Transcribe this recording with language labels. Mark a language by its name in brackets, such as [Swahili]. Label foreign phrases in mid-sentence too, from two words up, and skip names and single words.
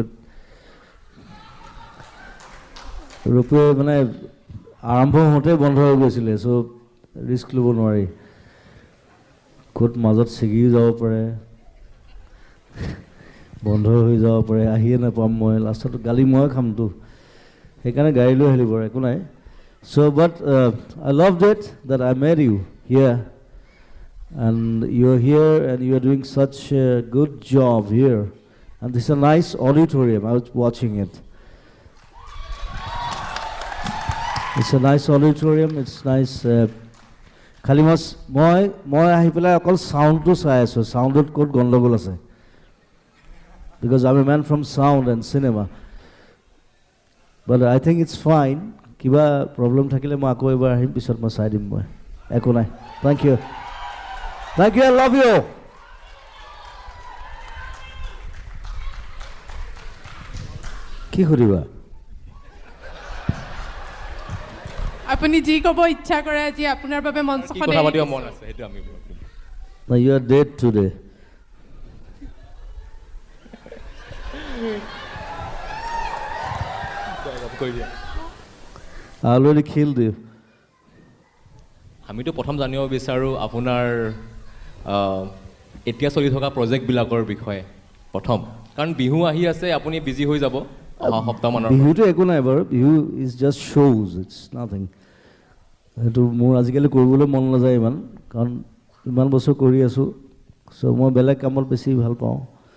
[Assamese] ৰোপৱে মানে আৰম্ভ হওঁতে বন্ধ হৈ গৈছিলে চ' ৰিস্ক ল'ব নোৱাৰি ক'ত মাজত ছিগিও যাব পাৰে বন্ধ হৈ যাব পাৰে আহিয়ে নাপাম মই লাষ্টত গালি মই খামতো সেইকাৰণে গাড়ী লৈ আহিলোঁ বাৰু একো নাই চ' [English] but I love that I met you here and you're here and you're doing such a good job here and this is a nice auditorium I was watching it it's a nice auditorium it's nice [Assamese] খালি মই আহি পেলাই অকল চাউণ্ডটো চাই আছোঁ চাউণ্ডত ক'ত গণ্ডগোল আছে [English] because I'm a man from sound and cinema but I think it's fine [Assamese] কিবা প্ৰব্লেম থাকিলে মই আকৌ এবাৰ আহিম পিছত মই চাই দিম মই একো নাই [English] thank you I love you [Assamese] কি কৰিবা আপুনি যি ক'ব ইচ্ছা কৰে আজি আপোনাৰ বাবে মঞ্চখন কথা পাতিব মন আছে সেইটো আমি [English] now you are dead today I already killed you [Assamese] আমিতো প্ৰথম জানিব বিচাৰোঁ আপোনাৰ এতিয়া চলি থকা প্ৰজেক্টবিলাকৰ বিষয়ে প্ৰথম কাৰণ বিহু আহি আছে আপুনি বিজি হৈ যাব অহা সপ্তাহমানৰ বিহুটো একো নাই বাৰু বিহু [English] is just shows it's nothing [Assamese] সেইটো মোৰ আজিকালি কৰিবলৈ মন নাযায় ইমান কাৰণ ইমান বছৰ কৰি আছোঁ চ' মই বেলেগ কামত বেছি ভাল পাওঁ